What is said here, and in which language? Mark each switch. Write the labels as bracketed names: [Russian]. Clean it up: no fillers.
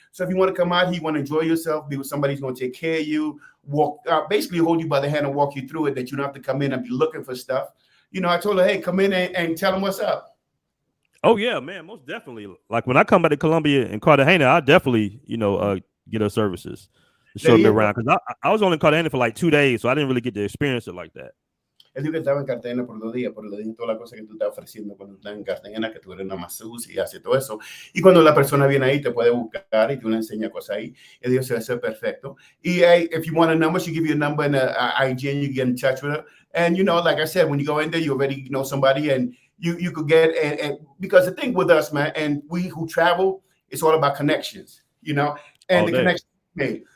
[English] So if you want to come out here, you want to enjoy yourself, be with somebody who's going to take care of you, basically hold you by the hand and walk you through it, that you don't have to come in and be looking for stuff. You know, I told her, hey, come in and tell them what's up. Oh yeah, man, most definitely. Like when I come back to Colombia and Cartagena, I definitely, get her services to show me around, because I was only in Cartagena for like 2 days, so I didn't really get to experience it like that. [Spanish] Él dijo que estaba en Cartagena por 2 días, pero le dije toda la cosa que tú estás ofreciendo cuando estás en Cartagena, que tú eres una masseuse y hace todo eso. Y cuando la persona viene ahí, te puede buscar y tú le enseñas cosas ahí. Él dijo, eso es perfecto. [English] Y if you want a number, she give you a number and a IG, and you get in touch with her. And, like I said, when you go in there, you already know somebody, and you could get, and because the thing with us, man, and we who travel, it's all about connections, and the connections made.